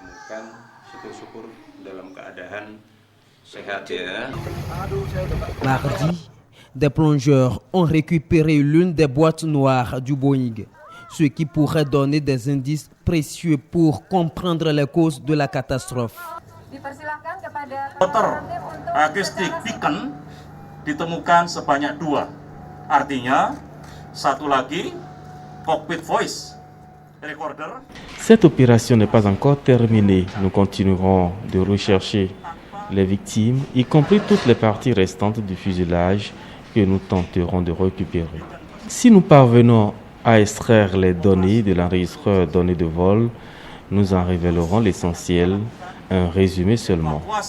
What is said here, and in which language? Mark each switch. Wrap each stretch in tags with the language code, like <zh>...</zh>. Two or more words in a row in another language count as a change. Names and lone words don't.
<fr>Mardi, des plongeurs ont récupéré l'une des boîtes noires du Boeing, ce qui pourrait donner des indices précieux pour comprendre les causes de la catastrophe.</fr> <en>Motor acoustic beacon</en> <id>ditemukan sebanyak 2. Artinya, satu lagi</id> <en>cockpit voice recorder.</en> <fr>Cette opération n'est pas encore terminée. Nous continuerons de rechercher les victimes, y compris toutes les parties restantes du fuselage que nous tenterons de récupérer. Si nous parvenons à extraire les données de l'enregistreur données de vol, nous en révélerons l'essentiel, un résumé seulement.</fr>